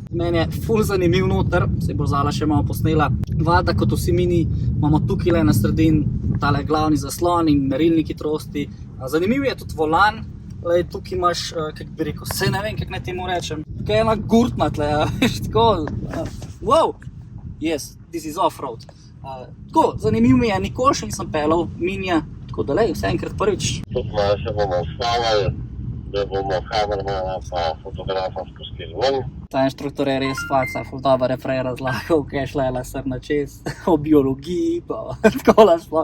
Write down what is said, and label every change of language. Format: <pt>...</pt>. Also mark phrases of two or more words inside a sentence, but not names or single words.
<sl>Meni je ful zanimiv noter, se bo Zala še malo posnela. Valjda, kot vsi mini, imamo tukaj na sredini tale glavni zaslon in merilnik hitrosti. Zanimiv je tudi volan, tukaj imaš, kako bi rekel, se ne vem, kako naj temu rečem. Tukaj je ena gurtna tle, veš, tako,</sl> <en>wow, yes, this is off-road.</en> <sl>Tako, zanimiv mi je, nikoli še nisem pelal minija, tako da lej, vse enkrat prvič. Tudi malo se bomo ustavili, da bomo kamermana pa fotografa spustili ven. Ta inštruktor je res faca, ful dober je prej razlagal, kaj je šlela srna čez, o biologiji, pa tako lašlo.</sl>